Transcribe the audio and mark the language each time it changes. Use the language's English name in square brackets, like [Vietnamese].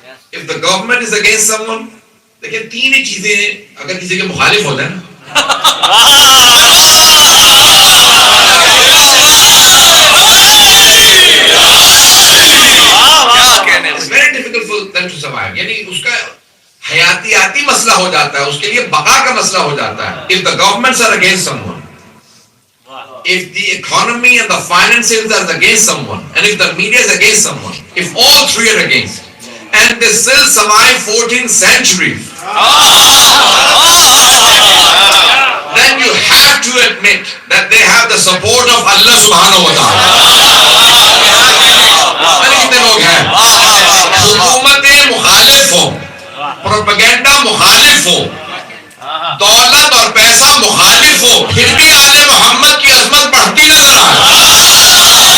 [English] If the government is against someone, [Hindi] लेकिन तीन ही चीजें अगर किसी के मुखालिफ होता है ना, [English] it's very difficult for them to survive. [Hindi] यानी उसका हयातियाती मसला हो जाता है, उसके लिए बका का मसला हो जाता है. [English] If the governments are against someone, if the economy and the finances are against someone, and if the media is against someone, if all three are against, and they still survive 14th century, then you have to admit that they have the support of Allah subhanahu wa ta'ala. [Hindi] कितने लोग हैं? हुकूमतें मुखालिफ हो, propaganda मुखालिफ हो, दौलत और पैसा मुखालिफ हो, फिर भी आले मोहम्मद की अजमत बढ़ती नजर आए.